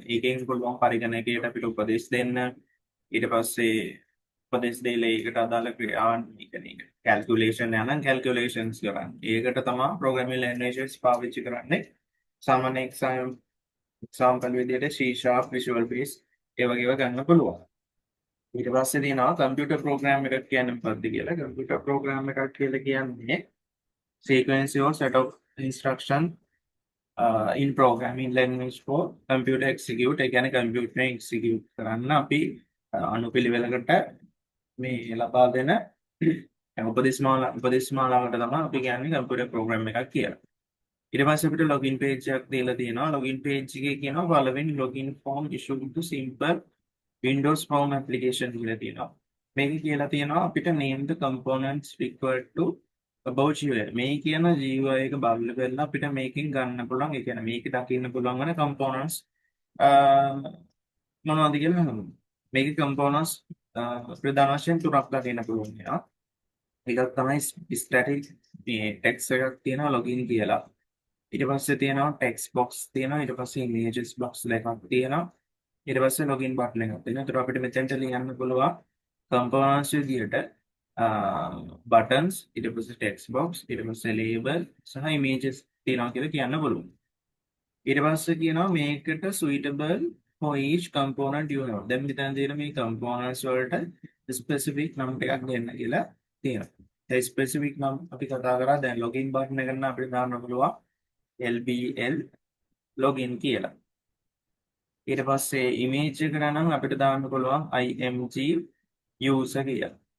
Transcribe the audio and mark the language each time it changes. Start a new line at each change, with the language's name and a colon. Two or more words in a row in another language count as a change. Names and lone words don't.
Sinhala: ඒකෙන් පුළුවන් පරිගණකයට අපිට උපදෙස් දෙන්න ඊට පස්සේ උපදෙස් දීලා ඒකට අදාළ ක්‍රියාවන් කියන්නේ කැල්කියුලේෂන් යන කැල්කියුලේෂන්ස් කරන්න. ඒකට තමයි
English: programming languages
Sinhala: පාවිච්චි කරන්නේ. සාමාන්‍ය එක්සාම්පල් විදිහට C# Visual Basic ඒ වගේ ඒවා ගන්න පුළුවන්. ඊට පස්සේ තියෙනවා
English: computer program
Sinhala: එකක් කියන්නේ මොකක්ද කියලා.
English: computer program
Sinhala: එකක් කියලා කියන්නේ
English: sequence or set of instruction in programming language for computer execute.
Sinhala: ඒ කියන්නේ
English: computer execute
Sinhala: කරන්න අපි අනුපිළිවෙලකට මේ ලබා දෙන උපදෙස්මාලාවට තමයි අපි කියන්නේ
English: computer program
Sinhala: එකක් කියලා. ඊට පස්සේ අපිට
English: login page
Sinhala: එකක් දීලා තියෙනවා.
English: login page
Sinhala: එකේ කියනවා
English: following login form issued to simple Windows Home application
Sinhala: කියලා තියෙනවා. මේක කියලා තියෙනවා අපිට
English: name the components required to about GUI.
Sinhala: මේ කියන GUI එක බලලා බලලා අපිට මේකෙන් ගන්න පුළුවන්. ඒ කියන්නේ මේක දකින්න පුළුවන් වෙන components මොනවද කියලා හඳුන්වනවා. මේකේ components ප්‍රධාන වශයෙන් තුනක් දකින්න පුළුවන් වෙනවා. එකක් තමයි static මේ text එකක් තියෙනවා login කියලා. ඊට පස්සේ තියෙනවා
English: text box
Sinhala: තියෙනවා. ඊට පස්සේ
English: images box
Sinhala: දෙකක් තියෙනවා. ඊට පස්සේ
English: login button
Sinhala: එකක් තියෙනවා. ඒතර අපිට මෙතෙන්ට ලියන්න පුළුවන් components විදියට buttons ඊට පස්සේ
English: text box
Sinhala: ඊට පස්සේ label සහ images තියෙනවා කියලා කියන්න පුළුවන්. ඊට පස්සේ කියනවා මේකට
English: suitable for each component you have.
Sinhala: දැන් මෙතන තියෙන මේ components වලට specific නම් එකක් දෙන්න කියලා තියෙනවා. ඒ specific නම් අපි කතා කරා දැන්
English: login button
Sinhala: එකට නම් අපිට දාන්න පුළුවන්
English: LBL login
Sinhala: කියලා. ඊට පස්සේ image එකට නම් අපිට දාන්න පුළුවන්
English: img user
Sinhala: කියලා.